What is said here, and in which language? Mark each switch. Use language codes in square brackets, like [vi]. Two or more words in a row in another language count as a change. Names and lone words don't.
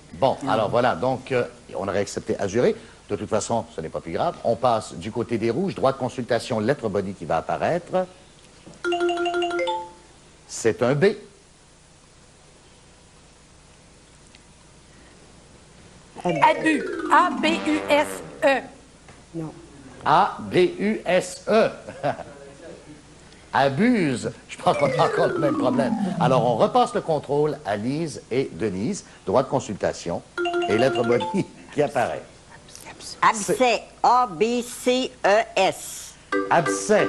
[fr] bon, alors voilà, donc on aurait accepté azuré. De toute façon, ce n'est pas plus grave. On passe du côté des rouges, droit de consultation, lettre body qui va apparaître. C'est un B. Abu. A-B-U-S-E. Non. A-B-U-S-E. Abuse. Je pense qu'on a encore le même problème. Alors, on repasse le contrôle à Lise et Denise. Droit de consultation. Et lettre body qui apparaît. Abcès. A-B-C-E-S. Abcès.